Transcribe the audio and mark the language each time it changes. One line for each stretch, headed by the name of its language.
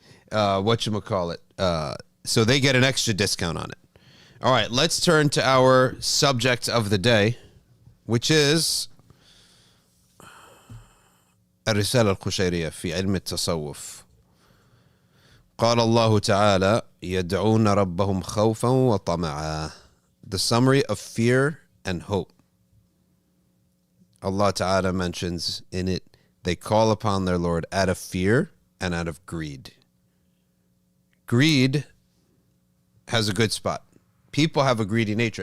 English: Whatchamacallit. So they get an extra discount on it. All right, let's turn to our subject of the day, which is الرسالة القشيرية في علم التصوف.
Arabic: قال الله تعالى يدعون ربهم خوفا وطمعا.
English: The summary of fear and hope. Allah Ta'ala mentions in it, they call upon their Lord out of fear and out of greed. Greed has a good spot. People have a greedy nature.